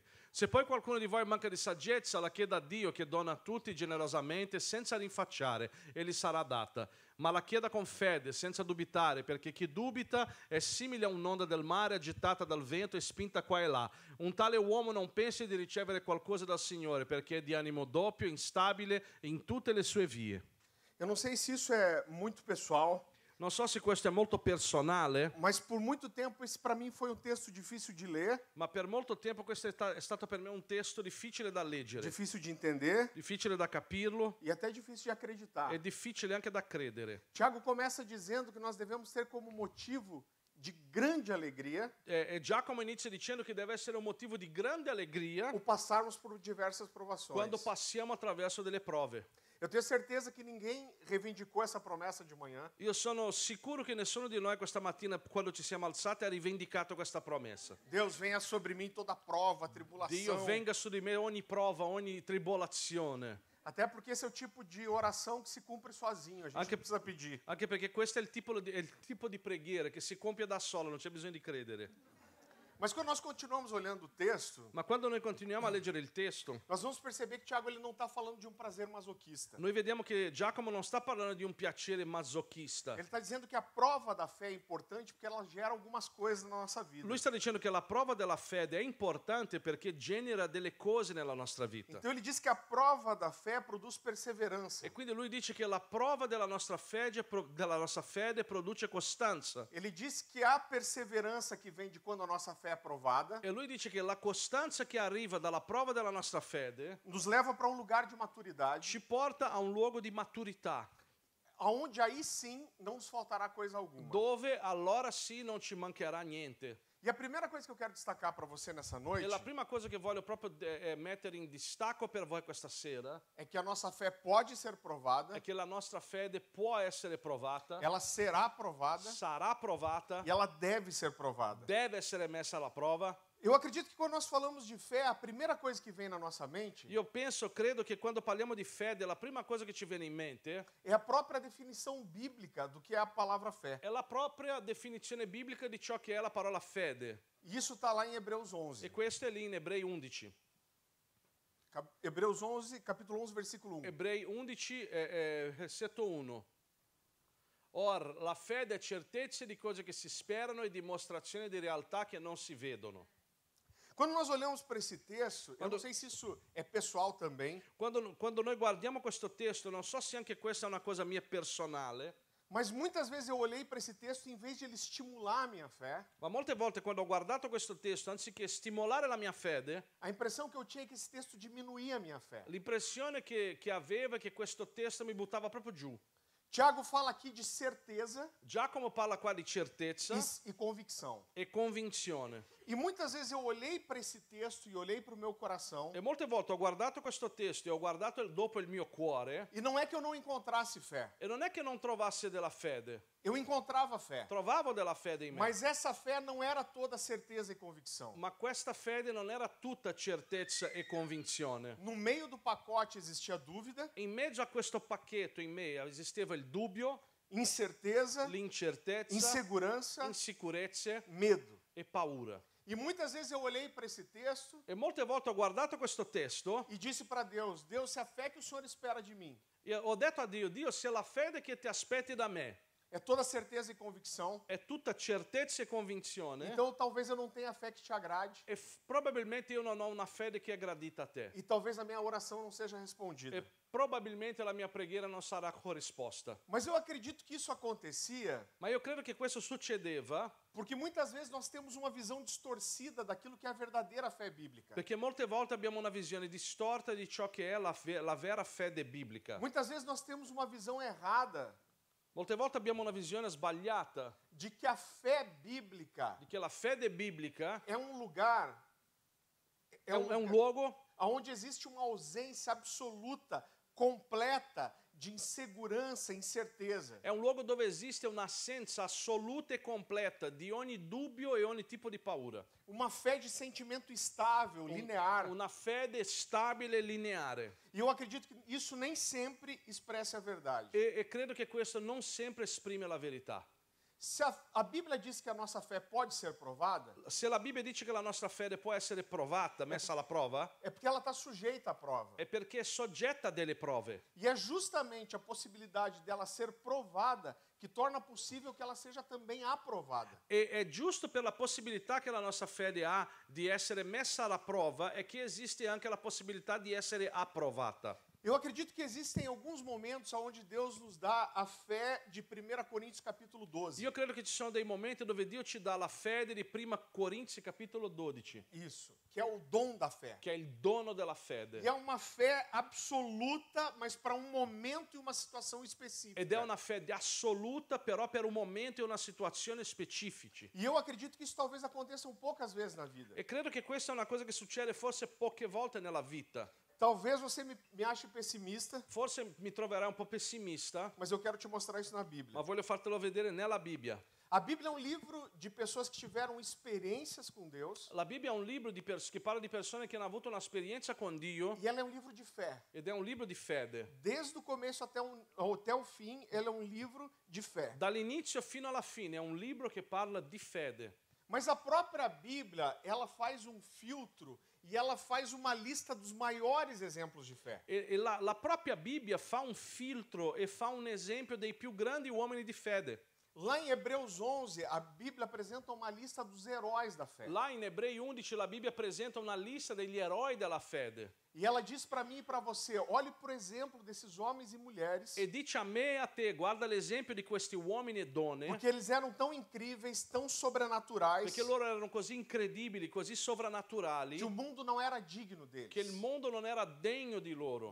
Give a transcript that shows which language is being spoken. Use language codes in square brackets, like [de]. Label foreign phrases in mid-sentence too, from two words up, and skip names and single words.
[it] Se poi qualcuno di voi manca di saggezza, la chieda a Dio che dona a tutti generosamente, senza rinfacciare, e gli sarà data. Ma la chieda con fede, senza dubitare, perché chi dubita è simile a un'onda del mare agitata dal vento e spinta qua e là. Un tale uomo non pensi di ricevere qualcosa dal Signore, perché è di animo doppio, instabile in tutte le sue vie. [pt] Eu não sei se isso é muito pessoal, [it] Non so se questo è molto personale, [pt] mas por muito tempo esse para mim foi um texto difícil de ler, [it] ma per molto tempo questo è stato per me un testo difficile da leggere, [pt] difícil de entender [it] difficile da capirlo [pt] e até difícil de acreditar. [it] e difficile anche da credere. [pt] Tiago começa dizendo que nós devemos ter como motivo de grande alegria [it] E Giacomo inizia dicendo che deve essere un motivo di grande allegria [pt] o passarmos por diversas provações. [it] quando passiamo attraverso delle prove. [pt] Eu tenho certeza que ninguém reivindicou essa promessa de manhã. [it] Io sono sicuro che nessuno di noi questa mattina, quando ci siamo alzati, ha rivendicato questa promessa. [pt] Deus venha sobre mim toda prova, tribulação. [it] Dio venga su di me ogni prova, ogni tribolazione. [pt] Até porque esse é o tipo de oração que se cumpre sozinho, a gente [it] Anche- [pt] não precisa pedir. [it] Anche perché questo è il tipo di preghiera che si compie da solo, non c'è bisogno di credere. [pt] Mas quando nós continuamos olhando o texto, [it] Ma quando noi continuiamo a leggere il testo, [pt] nós vamos perceber que Tiago ele não está falando de um prazer masoquista. [it] noi vediamo che Giacomo non sta parlando di un piacere masochista. [pt] Ele está dizendo que a prova da fé é importante porque ela gera algumas coisas na nossa vida. [it] Lui sta dicendo che la prova della fede è importante perché genera delle cose nella nostra vita. [pt] Então ele diz que a prova da fé produz perseverança. [it] E quindi lui dice che la prova della nostra fede produce costanza. [pt] Ele diz que a perseverança que vem de quando a nossa fé é provada [it] E lui dice che la costanza che arriva dalla prova della nostra fede [pt] nos leva para um lugar de maturidade, [it] ci porta a un luogo di maturità, [pt] aonde aí sim não nos faltará coisa alguma. [it] dove allora sì non ci mancherà niente. [pt] E a primeira coisa que eu quero destacar para você nessa noite [it] E la prima cosa che voglio proprio mettere in distacco per voi questa sera [pt] é que a nossa fé pode ser provada, [it] è che la nostra fede può essere provata, [pt] ela será provada [it] sarà provata, [pt] e ela deve ser provada. [it] deve essere messa alla prova. [pt] Eu acredito que quando nós falamos de fé, a primeira coisa que vem na nossa mente [it] Io credo che quando parliamo di fede, la prima cosa che ci viene in mente [pt] é a própria definição bíblica do que é a palavra fé. [it] è la propria definizione biblica di ciò che è la parola fede. [pt] E isso está lá em Hebreus [it] E 11. questo è lì in Ebrei 11. [pt] Hebreus 11, capítulo 11, versículo 1. [it] Ebrei 11, versetto 1. Or, la fede è certezza di cose che si sperano e dimostrazione di realtà che non si vedono. [pt] Quando nós olhamos para esse texto, eu não sei se isso é pessoal também, [it] Quando noi guardiamo questo testo, non so se anche questa è una cosa mia personale, [pt] mas muitas vezes eu olhei para esse texto e, em vez de ele estimular a minha fé, [it] ma molte volte quando ho guardato questo testo, anziché stimolare la mia fede, [pt] a impressão que eu tinha é que esse texto diminuía a minha fé. [it] l'impressione che avevo è che questo testo mi buttava proprio giù. [pt] Tiago fala aqui de certeza [it] Giacomo parla qua di certezza [pt] e convicção. [it] e convinzione. [pt] E muitas vezes eu olhei para esse texto e olhei para o meu coração, [it] E molte volte ho guardato questo testo e ho guardato dopo il mio cuore, [pt] e não é que eu não encontrasse fé. [it] e non è che non trovassi della fede, [pt] Eu encontrava fé. [it] trovavo della fede in me, [pt] Mas essa fé não era toda certeza e convicção. [it] ma questa fede non era tutta certezza e convinzione. [pt] No meio do pacote existia dúvida, [it] In mezzo a questo pacchetto in me esisteva il dubbio, [pt] incerteza, [it] l'incertezza, [pt] insegurança, [it] insicurezze [pt] medo. [it] e paura. [pt] E muitas vezes eu olhei para esse texto [it] E molte volte ho guardato questo testo [pt] e disse para Deus: Deus, se a fé que o Senhor espera de mim [it] e ho detto a Dio, Dio, se la fede che ti aspetti da me [pt] é toda certeza e convicção. [it] è tutta certezza e convinzione. [pt] Então talvez eu não tenha a fé que te agrade [it] E probabilmente io non ho una fede che è gradita a te. [pt] e talvez a minha oração não seja respondida. [it] E probabilmente la mia preghiera non sarà corrisposta. [pt] Mas eu acredito que isso acontecia [it] Ma io credo che questo succedeva [pt] porque muitas vezes nós temos uma visão distorcida daquilo que é a verdadeira fé bíblica. [it] perché molte volte abbiamo una visione distorta di ciò che è la vera fede biblica. [pt] Muitas vezes nós temos uma visão errada [it] Molte volte abbiamo una visione sbagliata [pt] de que a fé bíblica [it] di che la fede biblica [pt] é um lugar, [it] è un luogo [pt] onde existe uma ausência absoluta, completa de insegurança, incerteza. [it] è un luogo dove esiste un'assenza assoluta e completa di ogni dubbio e ogni tipo di paura. [pt] Uma fé de sentimento estável, linear. [it] Una fede stabile e lineare. [pt] E eu acredito que isso nem sempre expressa a verdade. [it] E credo che questo non sempre esprime la verità. [pt] Se a Bíblia diz que a nossa fé pode ser provada, [it] Se la Bibbia dice che la nostra fede può essere provata, messa alla prova, [pt] é porque ela está sujeita à prova. [it] è perché è soggetta a delle prove. [pt] E é justamente a possibilidade dela ser provada que torna possível que ela seja também aprovada. [it] E è giusto per la possibilità che la nostra fede ha di essere messa alla prova e che esiste anche la possibilità di essere approvata. [pt] Eu acredito que existem alguns momentos onde Deus nos dá a fé de 1 Coríntios capítulo 12. [it] Io credo che ci sono dei momenti dove Dio ci dà la fede di 1 Corinzi capitolo 12, [pt] Isso, que é o dom da fé. [it] che è il dono della fede. [pt] E é uma fé absoluta, mas para um momento e uma situação específica. [it] Ed è una fede assoluta, però per un momento e una situazione specifici. [pt] E eu acredito que isso talvez aconteça poucas vezes na vida. [it] E credo che questa è una cosa che succede forse poche volte nella vita. [pt] Talvez você me ache pessimista, [it] Forse mi troverai un po' pessimista, [pt] mas eu quero te mostrar isso na Bíblia. [it] ma voglio fartelo vedere nella Bibbia. [pt] A Bíblia é um livro de pessoas que tiveram experiências com Deus [it] La Bibbia è un libro che parla di persone che hanno avuto un'esperienza con Dio [pt] e ela é um livro de fé. [it] ed è un libro di fede. [pt] Desde o começo até o fim, ela é um livro de fé. [it] Dall'inizio fino alla fine è un libro che parla di fede. [pt] Mas a própria Bíblia, ela faz um filtro e ela faz uma lista dos maiores exemplos de fé. [it] E la propria Bibbia fa un filtro e fa un esempio dei più grandi uomini di fede. [pt] Lá em Hebreus 11, a Bíblia apresenta uma lista dos heróis da fé. [it] Là in Ebrei 11 la Bibbia presenta una lista degli eroi della fede [pt] E ela diz para mim e para você, olhe por exemplo desses homens e mulheres, [it] e dice a me e a te, guarda l'esempio di questi uomini e donne, [pt] porque eles eram tão incríveis, tão sobrenaturais, [it] perché loro erano così incredibili, così sovrannaturali, [pt] que o mundo não era digno deles. [it] che il mondo non era degno di loro.